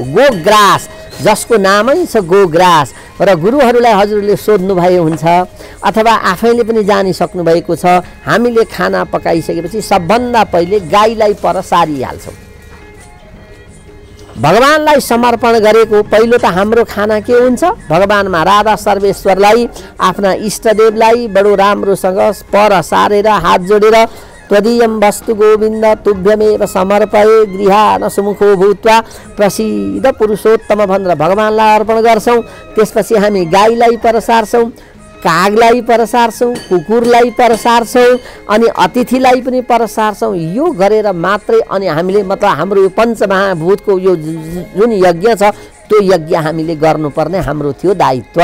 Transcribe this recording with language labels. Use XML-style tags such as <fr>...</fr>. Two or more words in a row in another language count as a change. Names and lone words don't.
<ne>गोग्रास, जसको नामै छ गोग्रास। र गुरुहरूलाई हजुरले सोध्नुभएको हुन्छ अथवा आफैले पनि जानिसक्नु भएको छ, हामीले खाना पकाइसकेपछि सबभन्दा पहिले गाईलाई पर सारिहाल्छौँ। भगवानलाई समर्पण गरेको पहिलो त हाम्रो खाना के हुन्छ? भगवानमा राधा सर्वेश्वरलाई, आफ्ना इष्टदेवलाई बडो राम्रोसँग पर सारेर हात जोडेर</ne> <sa>त्वदीयं वस्तु गोविन्द तुभ्यमेव समर्पये गृहान सुमुखो भूत्वा प्रसिद्ध पुरुषोत्तम</sa> <ne>भनेर भगवानलाई अर्पण गर्छौँ। त्यसपछि हामी गाईलाई पर सार्छौँ, कागलाई पर सार्छौँ, कुकुरलाई पर सार्छौँ, अनि अतिथिलाई पनि पर सार्छौँ। यो गरेर मात्रै अनि हामीले मतलब हाम्रो यो पञ्चमहाभूतको यो जुन यज्ञ छ त्यो यज्ञ हामीले गर्नुपर्ने हाम्रो थियो दायित्व।</ne>